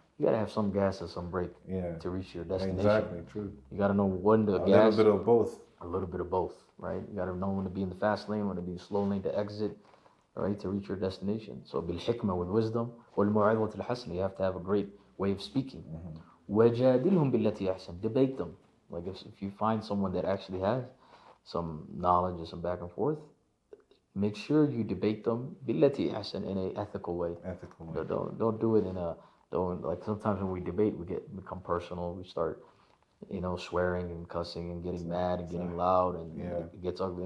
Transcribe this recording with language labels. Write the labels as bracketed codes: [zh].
[en] You gotta have some gas and some brake to reach your destination. Exactly, true. You gotta know when to gas. A little bit of both. A little bit of both, right? You gotta know when to be in the fast lane, when to be in the slow lane to exit, right, to reach your destination. So [ar] bil hikmah, [en] with wisdom, [ar] wal mu'adhatul hasana, [en] you have to have a great way of speaking. [ar] وَجَادِلْهُمْ بِالَّتِي أَحْسَنُ, [en] debate them. Like if you find someone that actually has some knowledge and some back and forth, make sure you debate them [ar] بِالَّتِي أَحْسَنُ, [en] in an ethical way. Don't do it in a, like sometimes when we debate, we become personal. We start, swearing and cussing and getting mad and getting loud, and it gets ugly.